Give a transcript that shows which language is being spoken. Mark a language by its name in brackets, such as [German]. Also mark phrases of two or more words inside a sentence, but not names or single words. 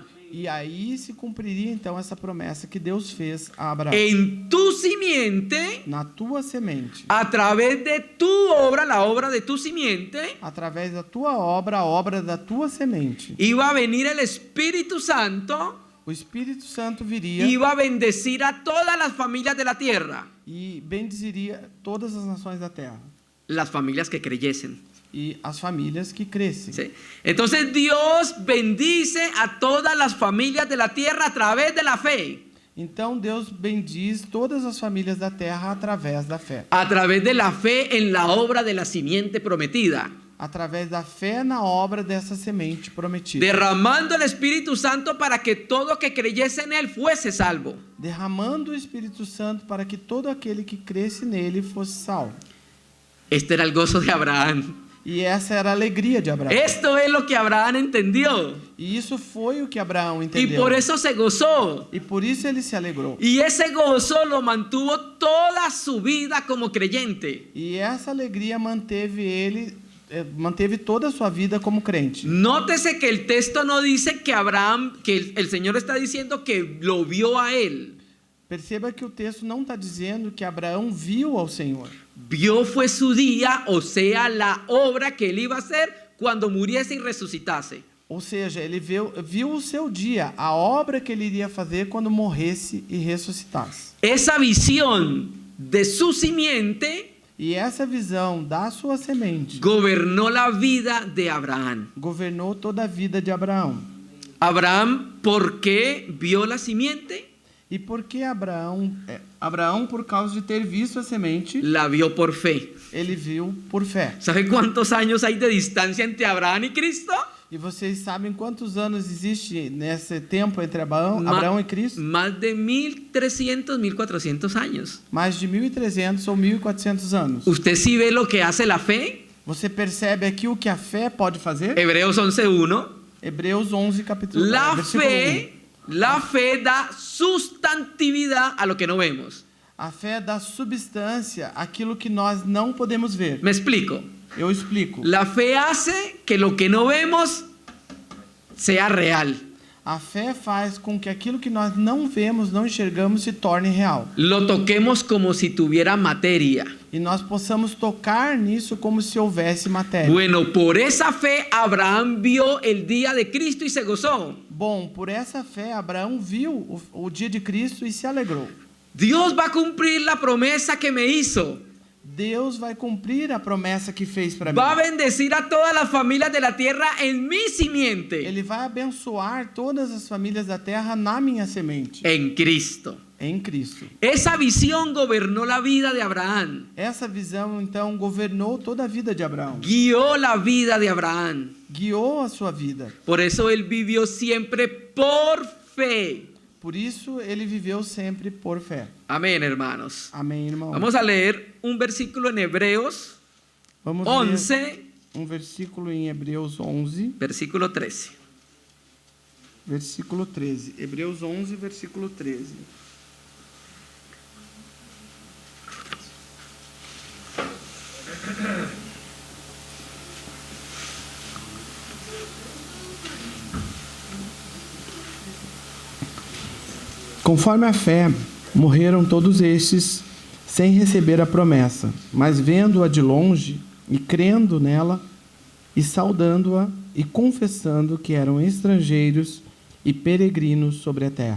[Portuguese] E aí se cumpriria, então, essa promessa que Deus fez a Abraão. [Spanish] En tu simiente, [Portuguese] Na tua semente, [Spanish] a través de tu obra, la obra de tu simiente, [Portuguese] através da tua obra, a obra da tua semente, [Spanish] iba a venir el Espíritu Santo, [Portuguese] o Espírito Santo viria [Spanish] iba a bendecir a todas las familias de la tierra, [Portuguese] e bendiziria todas as nações da terra [Spanish] las familias que creyesen. [Portuguese] e as famílias que crescem. [Spanish] ¿Sí? Entonces Dios bendice a todas las familias de la tierra a través de la fe, [Portuguese] Então Deus bendiz todas as famílias da terra através da fé. [Spanish] a través de la fe en la obra de la simiente prometida, [Portuguese] Através da fé na obra dessa semente prometida. [Spanish] derramando el Espíritu Santo para que todo que creyese en él fuese salvo. [Portuguese] Derramando o Espírito Santo para que todo aquele que cresce nele fosse salvo. [Spanish] Este era el gozo de Abraham. [Portuguese] E essa era a alegria de Abraão. [Spanish] Esto es lo que Abraham entendió. [Portuguese] E isso foi o que Abraão [Spanish] Y [Portuguese] entendeu. [Spanish] por eso se gozó. [Portuguese] E por isso ele se alegrou. [Spanish] Y ese gozo lo mantuvo toda su vida como creyente. [Portuguese] E essa alegria manteve toda a sua vida como crente. [Spanish] Nótese que el texto no dice que Abraham, que el Señor está diciendo que lo vio a él. [Portuguese] Perceba que o texto não está dizendo que Abraão viu ao Senhor. [Spanish] Vio fue su día, o sea, la obra que él iba a hacer cuando muriese y resucitase. [Portuguese] Ou seja, ele viu o seu dia, a obra que ele iria fazer quando morresse e ressuscitasse. [Spanish] Esa visión de su simiente [Portuguese] E essa visão da sua semente [Spanish] gobernó la vida de Abraham. [Portuguese] governou toda a vida de Abraão. [Spanish] Abraham, ¿por qué vio la simiente? [Portuguese] E por que Abraão, por causa de ter visto a semente, [Spanish] La vio por fe. [Portuguese] ele viu por fé. [Spanish] ¿Sabe cuántos años hay de distancia entre Abraham y Cristo? [Portuguese] E vocês sabem quantos anos existe nesse tempo entre Abraão e Cristo? [Spanish] Más de 1300, 1400 años. [Portuguese] Mais de 1.300 ou 1.400 anos. [Spanish] ¿Usted sí ve lo que hace la fe? [Portuguese] Você percebe aqui o que a fé pode fazer? [Spanish] Hebreos 11:1. [Portuguese] Hebreus 11, capítulo [Spanish] La [Portuguese] versículo 1. [Spanish] fe da sustantividad a lo que no vemos. [Portuguese] A fé dá substância àquilo que nós não podemos ver. [Spanish] Me explico. [Portuguese] Eu explico. [Spanish] La fe hace que lo que no vemos sea real. [Portuguese] A fé faz com que aquilo que nós não vemos, não enxergamos, se torne real. [Spanish] Lo toquemos como si tuviera materia. [Portuguese] E nós possamos tocar nisso como se houvesse matéria. [Spanish] Bueno, por esa fe Abraham vio el día de Cristo y se gozó. [Portuguese] Bom, por essa fé, Abraão viu o dia de Cristo e se alegrou. [Spanish] Dios va a cumplir la promesa que me hizo. [Portuguese] Deus vai cumprir a promessa que fez para mim. [Spanish] Va a bendecir a todas las familias de la tierra en mi simiente. [Portuguese] Ele vai abençoar todas as famílias da terra na minha semente, [Spanish] En Cristo. [Portuguese] em Cristo. [Spanish] Esa visión gobernó la vida de Abraham. [Portuguese] Essa visão, então, governou toda a vida de Abraão. [Spanish] Guió la vida de Abraham. [Portuguese] Guiou a sua vida. [Spanish] Por eso él vivió siempre por fe. [Portuguese] Por isso, ele viveu sempre por fé. [Spanish] Amén, hermanos. [Portuguese] Amém, irmão? [Spanish] Vamos a leer un versículo en Hebreos [Portuguese] Vamos 11, ler um versículo em Hebreus 11, versículo 13. versículo 13. Hebreus 11, versículo 13. Conforme a fé, morreram todos estes sem receber a promessa, mas vendo-a de longe e crendo nela, e saudando-a e confessando que eram estrangeiros e peregrinos sobre a terra.